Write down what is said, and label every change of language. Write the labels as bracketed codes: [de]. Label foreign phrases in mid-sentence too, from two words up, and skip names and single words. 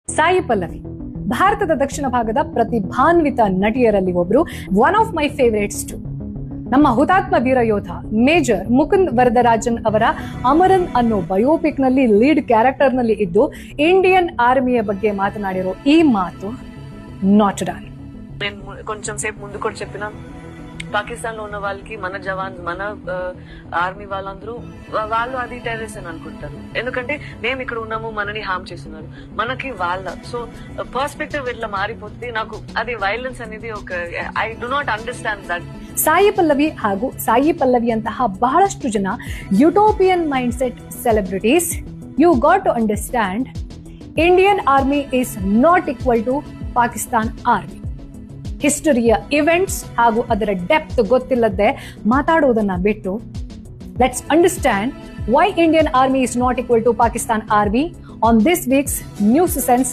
[kn] ಸಾಯಿ ಪಲ್ಲವಿ ಭಾರತದ ದಕ್ಷಿಣ ಭಾಗದ ಪ್ರತಿಭಾನ್ವಿತ ನಟಿಯರಲ್ಲಿ ಒಬ್ರು. [en] One of my favourites too. [kn] ನಮ್ಮ ಹುತಾತ್ಮ ವೀರ ಯೋಧ ಮೇಜರ್ ಮುಕುಂದ್ ವರದರಾಜನ್ ಅವರ ಅಮರನ್ ಅನ್ನೋ ಬಯೋಪಿಕ್ ನಲ್ಲಿ [en] lead character [kn] ನಲ್ಲಿ ಇದ್ದು ಇಂಡಿಯನ್ ಆರ್ಮಿಯ ಬಗ್ಗೆ ಮಾತನಾಡಿರೋ ಈ ಮಾತು [en] not done. [te] నేను కొంచెం సేపు ముందు కూడా చెప్పిన పాకిస్తాన్ లో ఉన్న వాళ్ళకి మన జవాన్ మన ఆర్మీ వాళ్ళందరూ వాళ్ళు అది టెర్రరిస్ట్ అని అనుకుంటారు. ఎందుకంటే మేము ఇక్కడ ఉన్నాము, మనని హామ్ చేస్తున్నారు, మనకి వాళ్ళ [en] so perspective [te] ఇట్లా మారిపోతుంది. నాకు అది వైలెన్స్ అనేది ఒక [en] I do not understand that. [kn] ಸಾಯಿ ಪಲ್ಲವಿ ಹಾಗೂ ಸಾಯಿ ಪಲ್ಲವಿ ಅಂತಹ ಬಹಳಷ್ಟು ಜನ [en] utopian mind set celebrities. You got to understand, Indian Army is not equal to Pakistan Army. [kn] ಹಿಸ್ಟರಿಯ ಇವೆಂಟ್ಸ್ ಹಾಗೂ ಅದರ ಡೆಪ್ತ್ ಗೊತ್ತಿಲ್ಲದೆ ಮಾತಾಡುವುದನ್ನ ಬಿಟ್ಟು [en] Let's understand why Indian Army is not equal to Pakistan Army on this week's News Sense